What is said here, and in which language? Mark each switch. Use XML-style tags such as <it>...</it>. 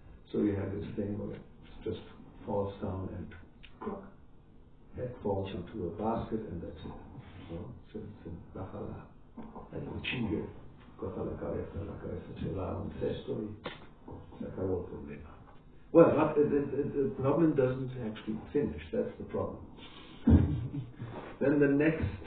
<en>So you have this thing where it just falls down and head falls into a basket and that's it.</en> <es>So se baja el cuchillo, corta la cabeza se va a un cesto y se acabó el problema.</es> <en>Well, the problem doesn't actually finish, that's the problem. Then the next</en>